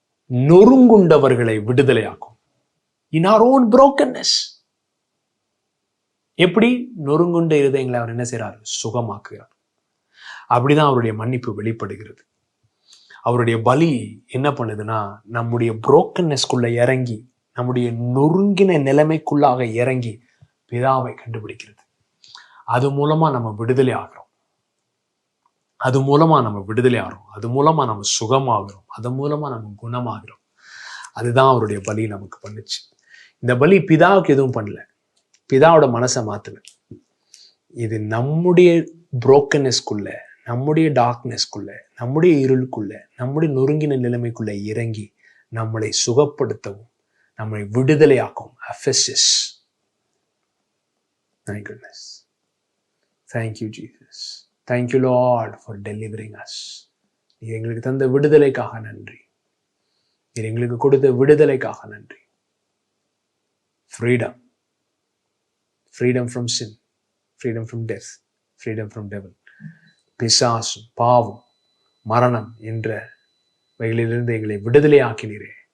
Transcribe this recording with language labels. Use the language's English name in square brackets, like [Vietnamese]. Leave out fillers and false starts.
[Tamil] நொறுங்குண்டவர்களை விடுதலையாக்கும். [English] In our own brokenness, [Tamil] எப்படி? நொறுங்குண்ட இருதயங்களை அவர் என்ன செய்றார்? சுகமாக்குகிறார். அப்படிதான் அவருடைய மன்னிப்பு வெளிப்படுகிறது. அவருடைய பலி என்ன பண்ணுதுன்னா, நம்முடைய புரோக்கன்னஸ்குள்ள இறங்கி, நம்முடைய நொறுங்கின நிலைமைக்குள்ளாக இறங்கி பிதாவை கண்டுபிடிக்கிறது. அது மூலமா நம்ம விடுதலை ஆகிறோம். அது மூலமா நம்ம சுகமாகிறோம். அது மூலமா நம்ம குணமாகிறோம். அதுதான் அவருடைய பலி நமக்கு பண்ணுச்சு. இந்த பலி பிதாவுக்கு எதுவும் பண்ணல, பிதாவோட மனசை மாத்தல. இது நம்முடைய புரோக்கன்னஸ்குள்ள, நம்முடைய டார்க்னஸ்குள்ள, நம்முடைய இருளுக்குள்ள, நம்முடைய நொறுங்கின நிலைமைக்குள்ள இறங்கி நம்மளை சுகப்படுத்தவும் நம்மளை விடுதலையாக்கும். [English] Ephesus. Thank goodness. Thank you Jesus. Thank you Lord for delivering us. [Tamil] நீர் எங்களுக்கு தந்த விடுதலைக்காக நன்றி. நீர் எங்களுக்கு கொடுத்த விடுதலைக்காக நன்றி. [English] Freedom. Freedom from sin. Freedom from death. Freedom from devil. [Tamil] பிசாசு, பாவம், மரணம் என்ற வகையிலிருந்து எங்களை விடுதலை ஆக்கினீரே.